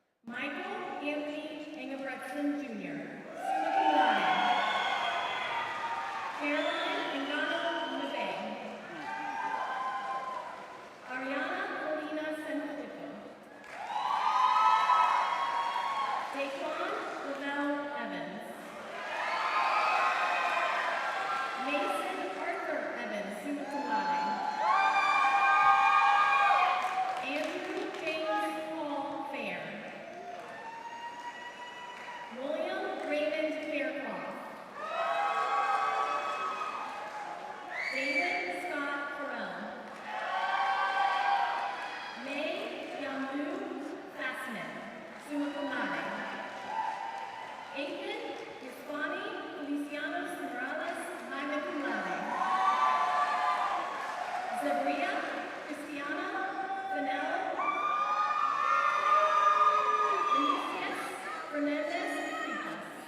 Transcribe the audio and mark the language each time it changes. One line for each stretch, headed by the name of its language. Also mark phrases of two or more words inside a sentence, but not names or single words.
English: Michael Anthony Engebretson Jr.,
Latin: summa cum laude.
English: Caroline Engano Leve. Ariana Molina Sanfilippo. Daquan Lavelle Evans. Mason Arthur Evans,
Latin: summa cum laude.
English: Andrew James Paul Fair. William Raymond Faircloth. David Scott Farrell. May Yamu Fassman,
Latin: summa cum laude.
English: Ethan Gispani Felicianos Morales,
Latin: magna cum laude.
English: Zabria Cristiana Fennell. Vinicius Fernandez Fritas.